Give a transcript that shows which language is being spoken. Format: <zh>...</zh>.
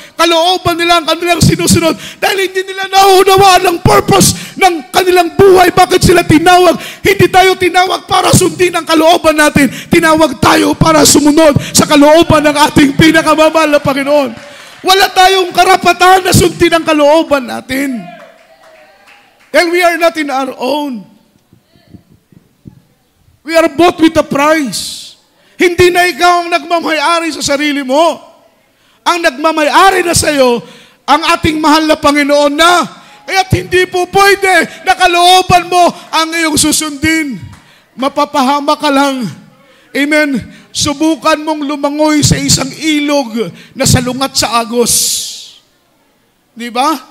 <tl>Kalooban nila ang kanilang sinusunod. Dahil hindi nila nauunawaan ang purpose ng kanilang buhay. Bakit sila tinawag? Hindi tayo tinawag para sundin ang kalooban natin. Tinawag tayo para sumunod sa kalooban ng ating pinakamamahal na Panginoon. Wala tayong karapatan na sundin ang kalooban natin.</tl> <en>Dahil we are not in our own. We are bought with a price.</en> <tl>Hindi na ikaw ang nagmamayari sa sarili mo. Ang nagmamayari na sa iyo, ang ating mahal na Panginoon na. Kaya't hindi po pwede na kalooban mo ang iyong susundin. Mapapahama ka lang. Amen. Subukan mong lumangoy sa isang ilog na salungat sa agos. Di ba?</tl>